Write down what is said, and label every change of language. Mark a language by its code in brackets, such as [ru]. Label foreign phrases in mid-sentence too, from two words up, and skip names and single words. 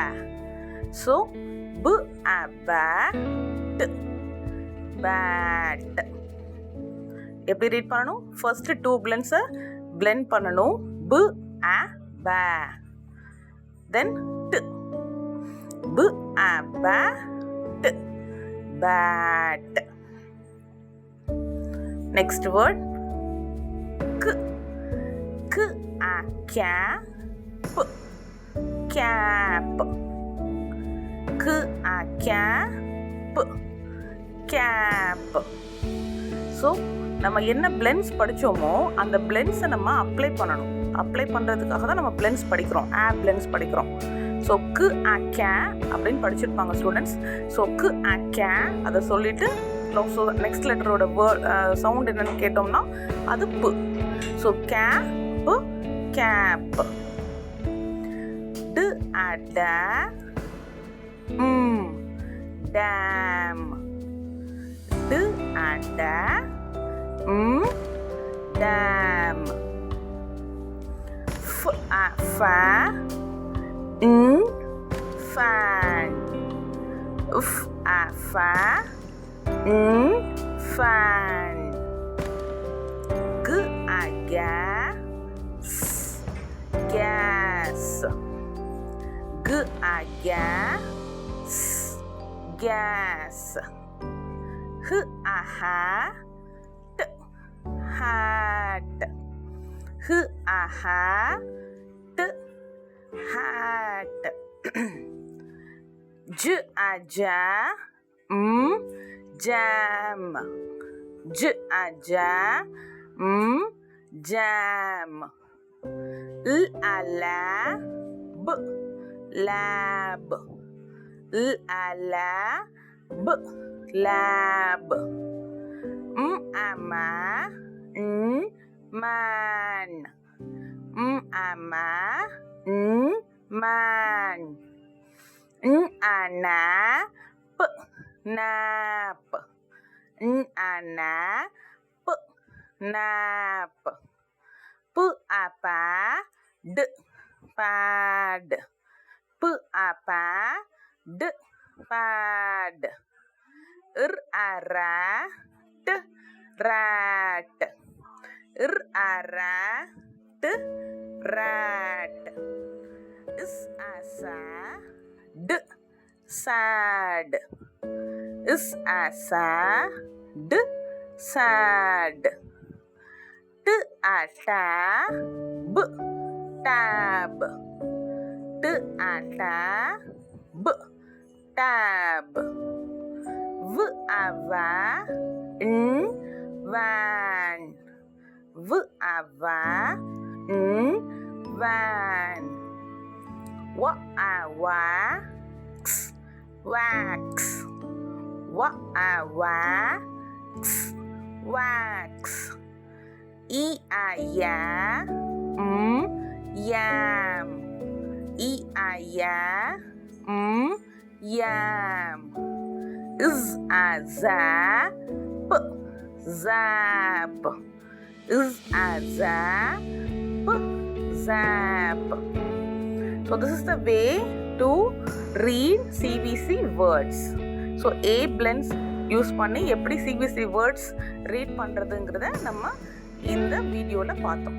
[en] So b, a, ba, t, bat. [ta] எப்படி ரீட் பண்ணணும்? [en] first two [ta] பிளெண்ட்ஸை பிளெண்ட் பண்ணணும். [en] b, a, ba, then t. b, a, ba, t, bat. Next word k, k, a, cap, cap, k, a, cap, cap. [ta] ஸோ நம்ம என்ன பிளெண்ட்ஸ் படித்தோமோ அந்த பிளெண்ட்ஸை நம்ம அப்ளை பண்ணணும். அப்ளை பண்ணுறதுக்காக தான் நம்ம பிளெண்ட்ஸ் படிக்கிறோம், பிளெண்ட்ஸ் படிக்கிறோம். ஸோ கு, அ, கே அப்படின்னு படிச்சிருப்பாங்க ஸ்டூடெண்ட்ஸ். ஸோ கு, அ, கே அதை சொல்லிட்டு ஸோ நெக்ஸ்ட் லெட்டரோட சவுண்ட் என்னன்னு கேட்டோம்னா அது பு. [en] So cap, cap. d, a, da, dam. d, a, da, dam. f, a, fa, fan. f, a, fa, fan. G, a, gas, gas. G, a, gas, gas. H, a, hat, hat. H, a, hat, hat. J, a, ja, jam. J, a, ja, jam. L, a, lab, lab. L, a, lab, lab. M, a, ma, man. M, a, ma, man. N, a, nap, nap. N, a, nap, nap. P, a, pad, pad. P, a, pad, pad. R, a, rat, rat. R, a, rat, rat. S, a, sad, sad. Is, a, sad, sad. T, a, tab, tab. T, a, tab, tab. V, a, van. V, a, van. W, a, wax, wax. Wa, a, wax, wax. E, a, ya, yam. E, a, ya, yam. Is as zap, zap. Is as zap, zap. So this is the way to read CVC words. So A blends [ta] யூஸ் பண்ணி எப்படி [en] CVC words [ta] ரீட் பண்ணுறதுங்கிறத நம்ம இந்த வீடியோவில் பார்த்தோம்.